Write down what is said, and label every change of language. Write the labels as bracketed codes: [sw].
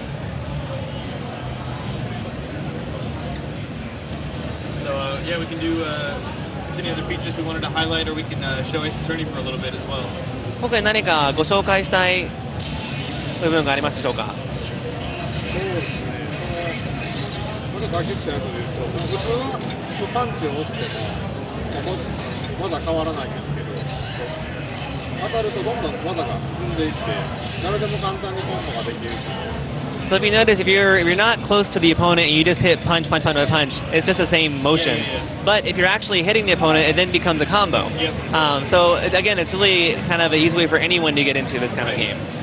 [en] So yeah, we can do any other features we wanted to highlight, or we can show Ace Attorney for a little bit as well. [ja] 今回何かご紹介したい部分がありますでしょうか。そうですね。まださっき言ったやつで言うと、普通のパンチを押しても技変わらないんですけど、当たるとどんどん技が進んでいって、誰でも簡単にコンボができる。 [en] So if you notice, if you're not close to the opponent and you just hit punch, punch, punch, punch, it's just the same motion. But if you're actually hitting the opponent, it then becomes a combo. So again, it's really kind of an easy way for anyone to get into this kind of game.